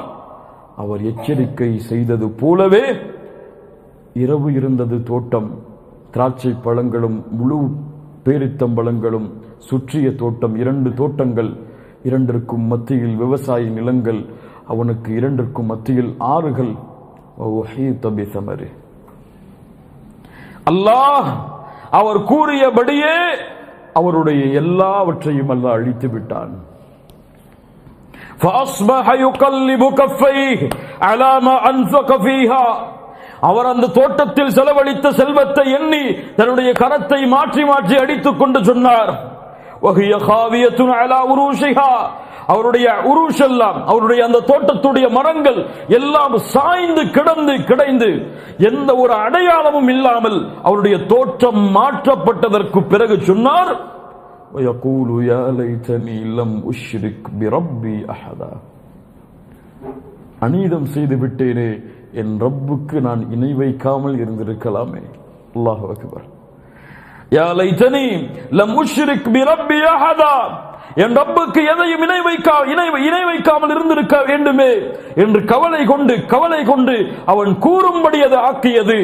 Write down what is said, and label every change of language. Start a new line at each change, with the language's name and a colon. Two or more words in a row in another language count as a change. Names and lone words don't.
Tamil: அவர் எச்சரிக்கை செய்தது போலவே இரவு இருந்தது தோட்டம், திராட்சை பழங்களும் முழு பேரித்தம்பழங்களும் சுற்றிய தோட்டம், 2 தோட்டங்கள், 2ற்கும் மத்தியில் விவசாய நிலங்கள், அவனுக்கு 2ற்கும் மத்தியில் ஆறுகள். அல்லாஹ் அவர் கூறியபடியே அவருடைய எல்லாவற்றையும் அல்லாஹ் அழித்து விட்டான்.
Arabic: فَأَصْبَحَ يُقَلِّبُ كَفَّيْهِ عَلَى مَا أَنْفَقَ فِيهَا,
Tamil: அவர் அந்த தோட்டத்தில் செலவழித்த செல்வத்தை எண்ணி தன்னுடைய கரத்தை மாற்றி மாற்றி அடித்துக் கொண்டு சொன்னார்.
Arabic: وَهِيَ خَاوِيَةٌ عَلَى عُرُوشِهَا,
Tamil: அவருடைய உருஷ் எல்லாம், அவருடைய அந்த தோட்டத்துடைய மரங்கள் எல்லாம் சாய்ந்து கிடைந்து எந்த ஒரு அடையாளமும் இல்லாமல் அவருடைய தோற்றம் மாற்றப்பட்டதற்கு பிறகு சொன்னார்,
Arabic: وَيَقُولُ يَا لَيْتَنِي لَمْ أُشْرِكْ بِرَبِّي أَحَدًا,
Tamil: அநீதம் செய்து விட்டேனே, என் ரப்புக்கு நான் இணை வைக்காமல் இருந்திருக்கலாமே.
Arabic: الله أكبر. يا ليتني لم أشرك بربي أحدا,
Tamil: என் ரப்புக்கு எதையும் இணை வைக்காமல் இருந்திருக்க வேண்டுமே என்று கவலை கொண்டு அவன் கூறும்படி அதை ஆக்கியது.